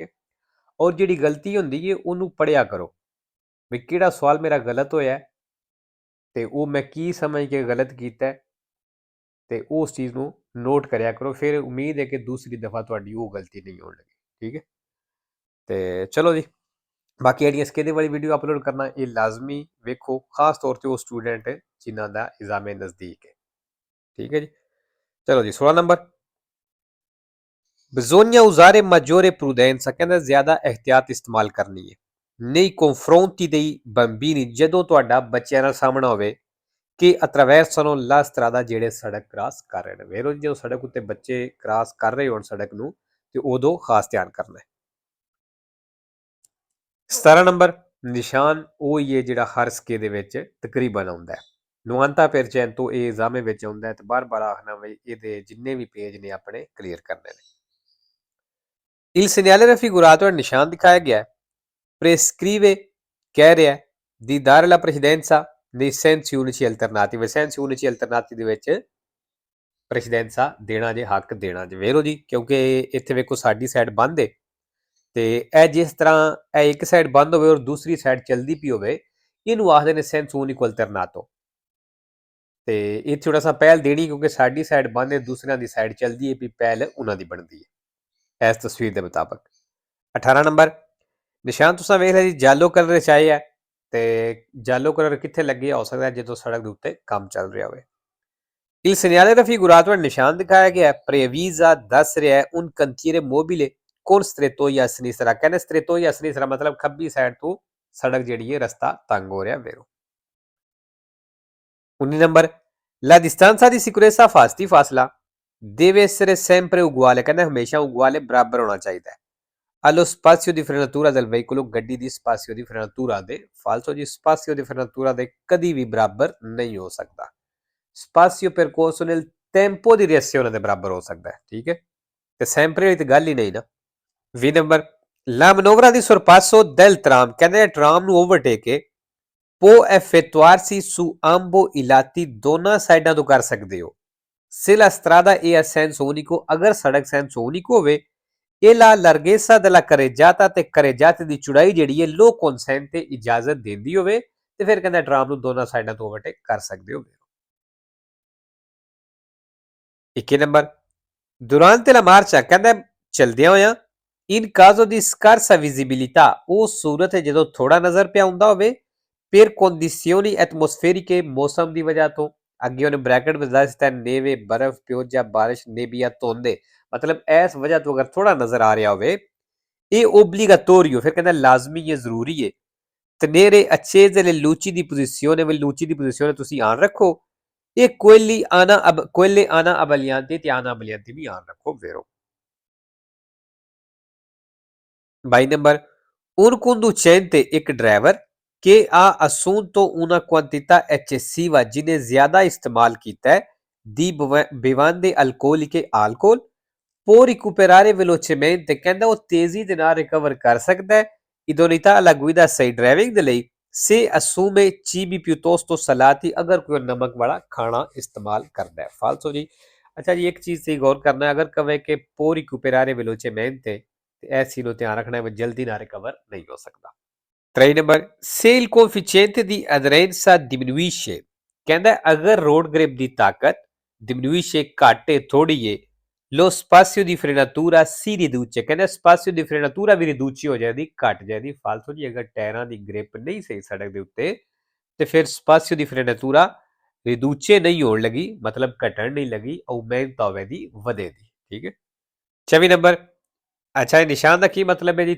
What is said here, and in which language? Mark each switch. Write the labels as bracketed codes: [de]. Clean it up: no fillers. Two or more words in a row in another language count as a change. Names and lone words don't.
[pa] ਔਰ ਜਿਹੜੀ ਗਲਤੀ ਹੁੰਦੀ ਹੈ ਉਹਨੂੰ ਪੜ੍ਹਿਆ ਕਰੋ ਵੀ ਕਿਹੜਾ ਸਵਾਲ ਮੇਰਾ ਗਲਤ ਹੋਇਆ ਤੇ ਉਹ ਮੈਂ ਕੀ ਸਮਝ ਕੇ ਗਲਤ ਕੀਤਾ ਤੇ ਉਸ ਚੀਜ਼ ਨੂੰ ਨੋਟ ਕਰਿਆ ਕਰੋ। ਫਿਰ ਉਮੀਦ ਹੈ ਕਿ ਦੂਸਰੀ ਦਫਾ ਤੁਹਾਡੀ ਉਹ ਗਲਤੀ ਨਹੀਂ ਹੋਣ ਲੱਗੀ। ਠੀਕ ਹੈ। ਤੇ ਚਲੋ ਜੀ, ਬਾਕੀ ਜਿਹੜੀਆਂ ਸਕੇਦੇ ਵਾਲੀ ਵੀਡੀਓ ਅਪਲੋਡ ਕਰਨਾ ਇਹ ਲਾਜ਼ਮੀ ਵੇਖੋ, ਖਾਸ ਤੌਰ ਤੇ ਉਹ ਸਟੂਡੈਂਟ ਜਿਨ੍ਹਾਂ ਦਾ ਇਗਜ਼ਾਮ ਨਜ਼ਦੀਕ ਹੈ। ਠੀਕ ਹੈ ਜੀ। ਚਲੋ ਜੀ, 16 ਨੰਬਰ [it] bisogna usare maggiore prudenza, [pa] ਕਹਿੰਦਾ ਜ਼ਿਆਦਾ ehtiyat ਇਸਤੇਮਾਲ ਕਰਨੀ ਹੈ [it] nei confronti dei bambini [pa] ਜਦੋਂ ਤੁਹਾਡਾ ਬੱਚਿਆਂ ਨਾਲ ਸਾਹਮਣਾ ਹੋਵੇ ਕਿ [it] attraversano la strada [pa] ਜਿਹੜੇ ਸੜਕ ਕ੍ਰਾਸ ਕਰ ਰਹੇ ਨੇ। ਵੇਰੋ ਜਦੋਂ ਸੜਕ ਉੱਤੇ ਬੱਚੇ ਕ੍ਰਾਸ ਕਰ ਰਹੇ ਹੋਣ ਸੜਕ ਨੂੰ ਤੇ ਉਦੋਂ ਖਾਸ ਧਿਆਨ ਕਰਨਾ ਹੈ। 17 ਨੰਬਰ ਨਿਸ਼ਾਨ ਉਹ ਹੀ ਹੈ ਜਿਹੜਾ ਹਰ ਸਕੇ ਦੇ ਵਿੱਚ ਤਕਰੀਬਨ ਆਉਂਦਾ ਹੈ। [it] novanta percento [pa] ਇਹ ਐਗਜ਼ਾਮੇ ਵਿੱਚ ਆਉਂਦਾ ਹੈ ਤੇ ਬਾਰ-ਬਾਰ ਆਖਣਾ ਬਈ ਇਹਦੇ ਜਿੰਨੇ ਵੀ ਪੇਜ ਨੇ ਆਪਣੇ ਕਲੀਅਰ ਕਰਨੇ ਨੇ। [it] Il segnale raffigurato è [pa] ਨਿਸ਼ਾਨ ਦਿਖਾਇਆ ਗਿਆ [it] prescrive [pa] ਕਹਿ ਰਿਹਾ [it] di dare la precedenza nei sensi unici alternativi। sensi unici alternativi [pa] ਦੇ ਵਿੱਚ ਪ੍ਰੈਸੀਡੈਂਸਾ ਦੇਣਾ ਜੇ, ਹੱਕ ਦੇਣਾ ਜੇ। ਵੇਰੋ ਜੀ ਕਿਉਂਕਿ ਇੱਥੇ ਵੇਖੋ ਸਾਡੀ ਸਾਈਡ ਬੰਦ ਹੈ ਤੇ ਇਹ ਜਿਸ ਤਰ੍ਹਾਂ ਇਹ ਇੱਕ ਸਾਈਡ ਬੰਦ ਹੋਵੇ ਔਰ ਦੂਸਰੀ ਸਾਈਡ ਚਲਦੀ ਪਈ ਹੋਵੇ ਇਹਨੂੰ ਆਖਦੇ ਨੇ [it] senso unico alternato. [pa] ਤੇ ਇਹ ਥੋੜਾ ਸਾ ਪਹਿਲ ਦੇਣੀ ਕਿਉਂਕਿ ਸਾਡੀ ਸਾਈਡ ਬੰਦ ਹੈ, ਦੂਸਰਿਆਂ ਦੀ ਸਾਈਡ ਚਲਦੀ ਹੈ ਵੀ ਪਹਿਲ ਉਹਨਾਂ ਦੀ ਬਣਦੀ ਹੈ ਇਸ ਤਸਵੀਰ ਦੇ ਮੁਤਾਬਕ। 18 ਨੰਬਰ ਨਿਸ਼ਾਨ ਤੁਸੀਂ ਵੇਖ ਲਿਆ ਜੀ, ਜਾਲੋ ਕਲਰ ਵਿੱਚ ਆਏ ਹੈ ਤੇ ਜਾਲੋ ਕਲਰ ਕਿੱਥੇ ਲੱਗੇ ਹੋ ਸਕਦਾ ਜਦੋਂ ਸੜਕ ਦੇ ਉੱਤੇ ਕੰਮ ਚੱਲ ਰਿਹਾ ਹੋਵੇ। [it] Il segnale raffigurato [pa] ਨਿਸ਼ਾਨ ਦਿਖਾਇਆ ਗਿਆ [it] previsa [pa] ਦੱਸ ਰਿਹਾ ਹੈ [it] un cantiere mobile con strettoia a sinistra। [pa] ਕਹਿੰਦੇ [it] strettoia a sinistra [pa] ਮਤਲਬ ਖੱਬੀ ਸਾਈਡ ਤੋਂ ਸੜਕ ਜਿਹੜੀ ਹੈ ਰਸਤਾ ਤੰਗ ਹੋ ਰਿਹਾ ਵੇਰੋ। [it] 19 ਨੰਬਰ la distanza di sicurezza fasti ਫਾਸਲਾ deve essere sempre uguale। [pa] ਕਹਿੰਦੇ ਹਮੇਸ਼ਾ uguale ਬਰਾਬਰ ਹੋਣਾ ਚਾਹੀਦਾ ਹੈ। [it] allo spazio di frenatura del veicolo [pa] ਗੱਡੀ ਦੀ [it] spazio di frenatura [pa] ਦੇ falso ਜੀ [it] spazio di frenatura [pa] ਦੇ ਕਦੀ ਵੀ ਬਰਾਬਰ ਨਹੀਂ ਹੋ ਸਕਦਾ। [it] spazio percorso nel tempo di reazione [pa] ਦੇ ਬਰਾਬਰ ਹੋ ਸਕਦਾ ਹੈ। ਠੀਕ ਹੈ ਤੇ sempre ਵਾਲੀ ਤਾਂ ਗੱਲ ਹੀ ਨਹੀਂ ਨਾ। 20 ਨੰਬਰ [it] la manovra di sorpasso del tram [pa] ਕਹਿੰਦੇ ਟਰਾਮ ਨੂੰ ਓਵਰਟੇਕ [it] può effettuarsi su ambo i lati [pa] ਦੋਨਾਂ ਸਾਈਡਾਂ ਤੋਂ ਕਰ ਸਕਦੇ ਹੋ। [it] se la strada è a senso unico [pa] ਅਗਰ ਸੜਕ [it] senso unico [pa] ਹੋਵੇ [it] e la larghezza della carreggiata [pa] ਤੇ carreggiate ਦੀ ਚੌੜਾਈ ਜਿਹੜੀ ਹੈ ਲੋ consente ਤੇ ਇਜਾਜ਼ਤ ਦਿੰਦੀ ਹੋਵੇ ਤੇ ਫਿਰ ਕਹਿੰਦਾ ਟਰਾਮ ਨੂੰ ਦੋਨਾਂ ਸਾਈਡਾਂ ਤੋਂ ਓਵਰਟੇਕ ਕਰ ਸਕਦੇ ਹੋ। 21 ਨੰਬਰ [it] durante la marcia [pa] ਕਹਿੰਦਾ ਚਲਦਿਆਂ ਹੋਇਆਂ [it] in caso di scarsa visibilità [pa] ਉਹ ਸੂਰਤ ਹੈ ਜਦੋਂ ਥੋੜਾ ਨਜ਼ਰ ਪਿਆ ਹੁੰਦਾ ਹੋਵੇ [it] per condizioni atmosferiche [pa] ਮੌਸਮ ਦੀ ਵਜ੍ਹਾ ਤੋਂ। ਅੱਗੇ ਉਹਨੇ ਬ੍ਰੈਕਟ ਵਿੱਚ ਦੱਸ ਦਿੱਤਾ ਨੇਵੇ ਬਰਫ਼ ਪਿਓਜਾ ਬਾਰਿਸ਼ ਨੇਬੀਆ ਧੁੰਦ ਮਤਲਬ ਇਸ ਵਜ੍ਹਾ ਤੋਂ ਅਗਰ ਥੋੜਾ ਨਜ਼ਰ ਆ ਰਿਹਾ ਹੋਵੇ ਇਹ ਓਬਲੀਗਾਟੋਰੀਓ ਫਿਰ ਕਹਿੰਦਾ ਲਾਜ਼ਮੀ ਹੈ ਜ਼ਰੂਰੀ ਹੈ। [it] tenere accese le luci di posizione ਵੀ luci di posizione [pa] ਤੁਸੀਂ ਆਨ ਰੱਖੋ। ਇਹ [it] quelle ana abbaglianti [pa] ਤੇ [it] ana abbaglianti [pa] ਵੀ ਆਨ ਰੱਖੋ ਵੇਰੋ। 22 ਨੰਬਰ [it] un conducente [pa] ਇੱਕ ਡਰਾਈਵਰ [it] che ha assunto una quantità eccessiva [pa] ਜਿਹਨੇ ਜ਼ਿਆਦਾ ਇਸਤੇਮਾਲ ਕੀਤਾ ਹੈ [it] di bevande alcoliche alcol può recuperare velocemente [pa] ਕਹਿੰਦਾ ਉਹ ਤੇਜ਼ੀ ਦੇ ਨਾਲ ਰਿਕਵਰ ਕਰ ਸਕਦਾ ਹੈ [it] idoneità alla guida [pa] ਸਹੀ ਡਰਾਈਵਿੰਗ ਦੇ ਲਈ [it] se assume cibi piuttosto salati [pa] ਅਗਰ ਕੋਈ ਨਮਕ ਵਾਲਾ ਖਾਣਾ ਇਸਤੇਮਾਲ ਕਰਦਾ ਹੈ। ਫਾਲਸੋ ਜੀ। ਅੱਛਾ ਜੀ, ਇੱਕ ਚੀਜ਼ ਤੇ ਗੌਰ ਕਰਨਾ ਹੈ ਅਗਰ ਕਵੇ ਕਿ [it] può recuperare velocemente [pa] ਤੇ ਇਸ ਚੀਜ਼ ਨੂੰ ਧਿਆਨ ਰੱਖਣਾ ਹੈ ਜਲਦੀ ਨਾਲ ਰਿਕਵਰ ਨਹੀਂ ਹੋ ਸਕਦਾ। 3 ਨੰਬਰ [it] se il coefficiente di aderenza diminuisce [pa] ਕਹਿੰਦਾ ਅਗਰ ਰੋਡ ਗ੍ਰਿਪ ਦੀ ਤਾਕਤ diminuisce ਘੱਟ ਹੈ ਥੋੜੀ ਹੈ [it] Lo spazio di frenatura si riduce, [pa] ਕਹਿੰਦਾ [it] spazio di frenatura [pa] ਵੀ ਰਿਡੂਚੀ ਹੋ ਜਾਂਦੀ, ਘਟ ਜਾਂਦੀ। ਫਾਲਤੂ ਜੀ ਅਗਰ ਟਾਇਰਾਂ ਦੀ ਗ੍ਰਿਪ ਨਹੀਂ ਸਹੀ ਸੜਕ ਦੇ ਉੱਤੇ ਤੇ ਫਿਰ [it] spazio di frenatura [pa] ਰਿਡੂਚੇ ਨਹੀਂ ਹੋਣ ਲੱਗੀ, ਮਤਲਬ ਘਟਣ ਨਹੀਂ ਲੱਗੀ, aumenta ਹੋਵੇਗੀ, ਵਧੇਗੀ। ਠੀਕ ਹੈ। 24 ਨੰਬਰ, ਅੱਛਾ ਇਹ ਨਿਸ਼ਾਨ ਦਾ ਕੀ ਮਤਲਬ ਹੈ ਜੀ?